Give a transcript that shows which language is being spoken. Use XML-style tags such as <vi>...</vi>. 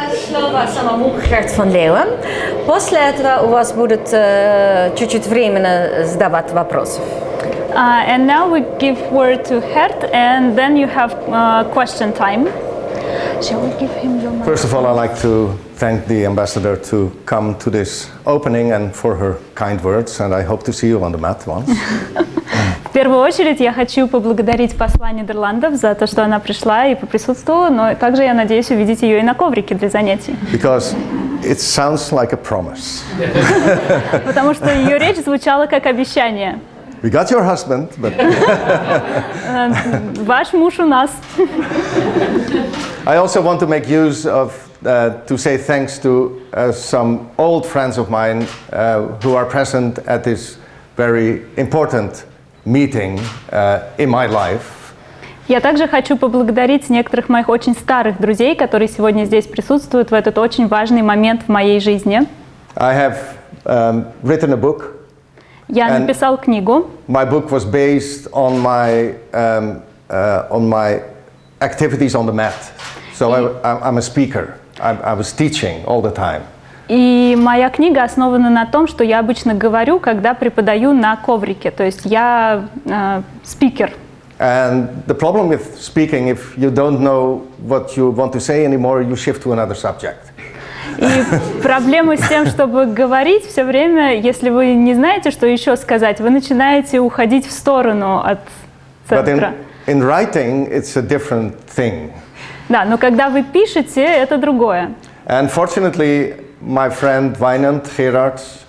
<ru>Слова самому Герт van Leeuwen. После этого у вас будет чуть-чуть времени задавать вопросы.</ru> <en>And now we give word to Gert, and then you have question time. Shall we give him your mic? First of all, I'd like to thank the ambassador to come to this opening and for her kind words, and I hope to see you on the mat once.</en> <ru>В первую очередь я хочу поблагодарить посла Нидерландов за то, что она пришла и поприсутствовала, но также я надеюсь увидеть ее и на коврике для занятий.</ru> <en>Because it sounds like a promise.</en> <ru>Потому что ее речь звучала как обещание.</ru> <en>We got your husband, but</en> <ru>Ваш муж у нас.</ru> <en>I also want to make use of to say thanks to some old friends of mine who are present at this very important meeting in my life.</en> <ru>Я также хочу поблагодарить некоторых моих очень старых друзей, которые сегодня здесь присутствуют в этот очень важный момент в моей жизни.</ru> <en>I have written a book.</en> <ru>Я написал книгу.</ru> <en>My book was based on my activities on the mat. So I'm a speaker. I was teaching all the time.</en> <ru>И моя книга основана на том, что я обычно говорю, когда преподаю на коврике. То есть я спикер.</ru> <en>And the problem with speaking, if you don't know what you want to say anymore, you shift to another subject.</en> <ru>И проблема с тем, чтобы говорить все время, если вы не знаете, что еще сказать, вы начинаете уходить в сторону от центра.</ru> <en>But in writing, it's a different thing.</en> <ru>Да, но когда вы пишете, это другое.</ru> <en>And fortunately, my friend Wynand Gerards,</en>